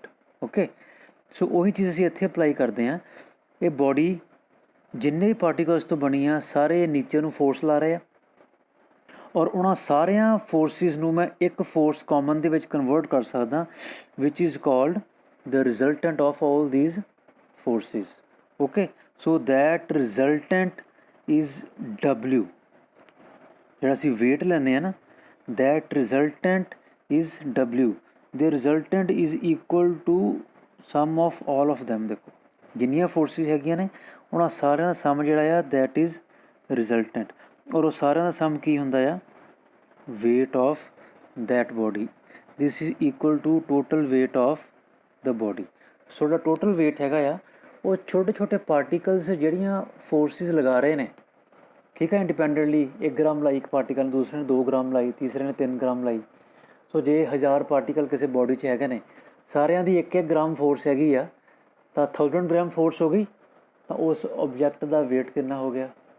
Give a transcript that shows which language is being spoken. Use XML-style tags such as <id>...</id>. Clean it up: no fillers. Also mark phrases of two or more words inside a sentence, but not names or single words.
<pa>ਓਕੇ, ਸੋ ਉਹੀ ਚੀਜ਼ ਅਸੀਂ ਇੱਥੇ ਅਪਲਾਈ ਕਰਦੇ ਹਾਂ। ਇਹ ਬੋਡੀ ਜਿੰਨੇ ਵੀ ਪਾਰਟੀਕਲਸ ਤੋਂ ਬਣੀ ਆ ਸਾਰੇ ਨੀਚੇ ਨੂੰ ਫੋਰਸ ਲਾ ਰਹੇ ਆ ਔਰ ਉਹਨਾਂ ਸਾਰਿਆਂ ਫੋਰਸਿਸ ਨੂੰ ਮੈਂ ਇੱਕ ਫੋਰਸ ਕਾਮਨ ਦੇ ਵਿੱਚ ਕਨਵਰਟ ਕਰ ਸਕਦਾ</pa> <en>which is called the resultant of all these</en> <pa>forces.</pa> <en>Okay, so that resultant is W.</en> <pa>ਜਿਹੜਾ ਅਸੀਂ weight ਲੈਂਦੇ ਆ ਨਾ,</pa> <en>that resultant is W. The resultant is equal to sum of all of them.</en> <pa>ਦੇਖੋ ਜਿੰਨੀਆਂ ਫੋਰਸਿਸ ਹੈਗੀਆਂ ਨੇ ਉਹਨਾਂ ਸਾਰਿਆਂ ਦਾ ਸਮ ਜਿਹੜਾ ਆ</pa> <en>that is resultant,</en> <pa>ਔਰ ਉਹ ਸਾਰਿਆਂ ਦਾ ਸਮ ਕੀ ਹੁੰਦਾ ਆ?</pa> <en>weight of that body. This is equal to total weight of the body.</en> <pa>ਸੋ ਜਿਹੜਾ ਟੋਟਲ weight ਹੈਗਾ ਆ ਉਹ ਛੋਟੇ ਛੋਟੇ ਪਾਰਟੀਕਲਸ ਜਿਹੜੀਆਂ ਫੋਰਸਿਸ ਲਗਾ ਰਹੇ ਨੇ, ਠੀਕ ਹੈ, ਇੰਡੀਪੈਂਡੈਂਟਲੀ 1 ਗ੍ਰਾਮ ਲਾਈ ਇੱਕ ਪਾਰਟੀਕਲ ਨੂੰ, ਦੂਸਰੇ ਨੇ 2 ਗ੍ਰਾਮ ਲਾਈ, ਤੀਸਰੇ ਨੇ 3 ਗ੍ਰਾਮ ਲਾਈ। ਸੋ ਜੇ 1000 ਪਾਰਟੀਕਲ ਕਿਸੇ ਬੋਡੀ 'ਚ ਹੈਗੇ ਨੇ ਸਾਰਿਆਂ ਦੀ 1 ਗ੍ਰਾਮ ਫੋਰਸ ਹੈਗੀ ਆ ਤਾਂ 1000 ਗ੍ਰਾਮ ਫੋਰਸ ਹੋ ਗਈ ਤਾਂ ਉਸ ਓਬਜੈਕਟ ਦਾ weight ਕਿੰਨਾ ਹੋ ਗਿਆ?</pa>